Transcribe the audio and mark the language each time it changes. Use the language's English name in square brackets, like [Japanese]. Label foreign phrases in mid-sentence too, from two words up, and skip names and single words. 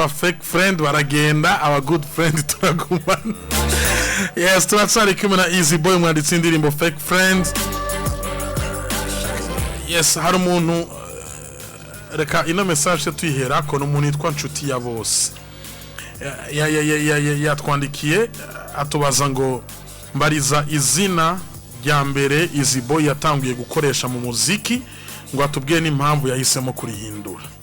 [Rundi] aba [English] fake friend [Rundi] baragenda, aba [English] good friend [Rundi] turagumana. [English] Yes, [Rundi] turatsari kumwe na Easy Boy mwanditse indirimbo Fake Friends. [English] Yes, [Rundi] hari umuntu reka ino message tuyihera ko n'umuntu yitwa nshuti ya bose. Yatwandikiye atubaza ngo mbariza izina rya mbere Easy Boy yatanguye gukoresha mu muziki, ngo atubwiye n'impamvu yahisemo kurihindura.